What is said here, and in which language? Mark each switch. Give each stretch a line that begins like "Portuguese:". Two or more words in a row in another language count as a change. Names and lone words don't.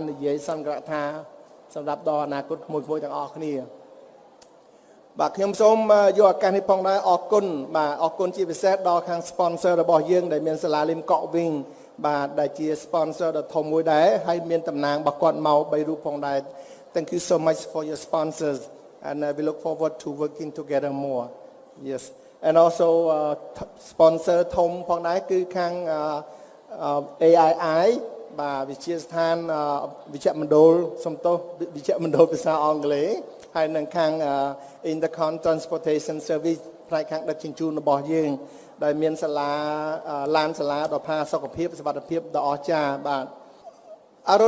Khmer: និយាយសង្កត់ថាសម្រាប់ដល់អនាគតក្មួយទាំងអស់គ្នាបាទខ្ញុំសូមយកឱកាសនេះផងដែរអរគុណបាទអរគុណជាពិសេសដល់ខាង sponsor របស់យើងដែលមានសាលាលីមកក់វិញបាទដែលជា sponsor ដ៏ធំមួយដែរហើយមានតំណាងរបស់គាត់មក3រូបផងដែរ
English: Thank you so much for your sponsors and we look forward to working together more yes and also
Khmer: sponsor ធំផងដែរគឺខាង AII បាទវិទ្យាស្ថានវិជ្ជមណ្ឌលសំទោសវិជ្ជមណ្ឌលភាសាអង់គ្លេសហើយនឹងខាង Intercon Transportation Service ផ្នែកខាងដឹកជញ្ជូនរបស់យើងដែលមានសាលាឡានសាលាដ៏ផាសុកភាពសុវត្ថិភាពដ៏អស្ចារ្យបាទអរុន